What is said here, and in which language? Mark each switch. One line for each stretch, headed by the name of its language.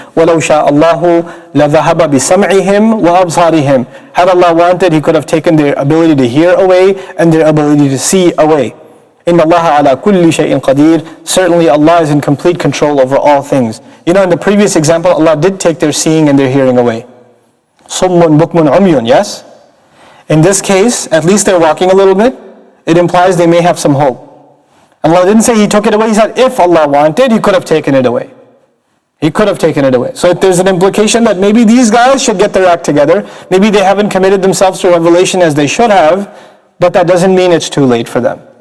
Arabic: وَلَوْ شَاءَ اللَّهُ لَذَهَبَ بِسَمْعِهِمْ وَأَبْصَارِهِم.
English: Had Allah wanted, He could have taken their ability to hear away and their ability to see away.
Arabic: إِنَّ اللَّهَ عَلَى كُلِّ شَيْءٍ قَدِيرٌ.
English: Certainly Allah is in complete control over all things. You know, in the previous example, Allah did take their seeing and their hearing away.
Arabic: صُمٌّ بُكْمٌ عُمْيٌ, yes?
English: In this case, at least they're walking a little bit. It implies they may have some hope. Allah didn't say He took it away, He said if Allah wanted, He could have taken it away. He could have taken it away. So there's an implication that maybe these guys should get their act together. Maybe they haven't committed themselves to revelation as they should have, but that doesn't mean it's too late for them.